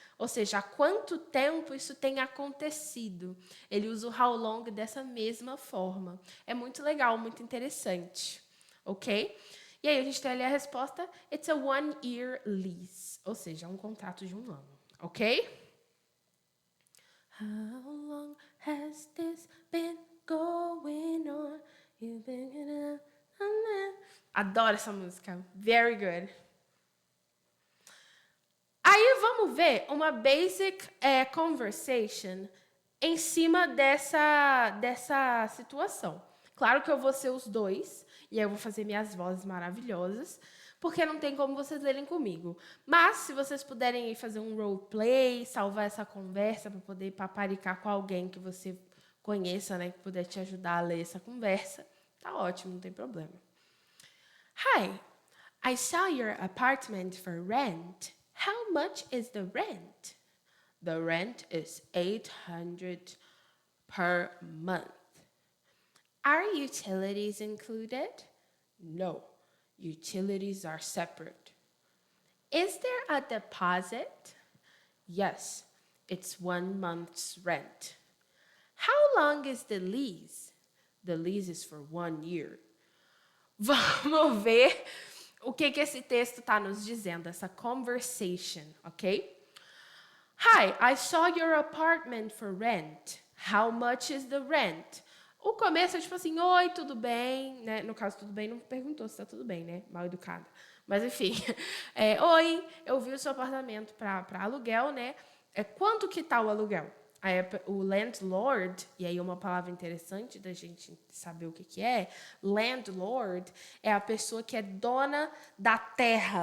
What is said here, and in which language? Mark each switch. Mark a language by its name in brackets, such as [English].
[Portuguese] Ou seja, há quanto tempo isso tem acontecido? Ele usa o how long dessa mesma forma. É muito legal, muito interessante. Ok? E aí a gente tem ali a resposta, [English] it's a 1-year lease. [Portuguese] Ou seja, um contrato de 1 ano. Ok? [English] How long has this been going on? You've been... [Portuguese] Adoro essa música. [English] Very good. [Portuguese] Aí vamos ver uma basic conversation em cima dessa situação. Claro que eu vou ser os dois, e aí eu vou fazer minhas vozes maravilhosas, porque não tem como vocês lerem comigo. Mas, se vocês puderem ir fazer um roleplay, salvar essa conversa para poder paparicar com alguém que você conheça, né, que puder te ajudar a ler essa conversa, tá ótimo, não tem problema. [English] Hi, I saw your apartment for rent. How much is the rent? The rent is $800 per month. Are utilities included? No, utilities are separate. Is there a deposit? Yes, it's 1 month's rent. How long is the lease? The lease is for 1 year. [Portuguese] Vamos ver o que esse texto está nos dizendo, essa conversation, ok? [English] Hi, I saw your apartment for rent. How much is the rent? [Portuguese] O começo é tipo assim, oi, tudo bem? Né? No caso, tudo bem, não perguntou se tá tudo bem, né? Mal educada. Mas, enfim. Oi, eu vi o seu apartamento para aluguel, né? Quanto que tá o aluguel? Aí, o landlord, e aí uma palavra interessante da gente saber o que é, landlord é a pessoa que é dona da terra.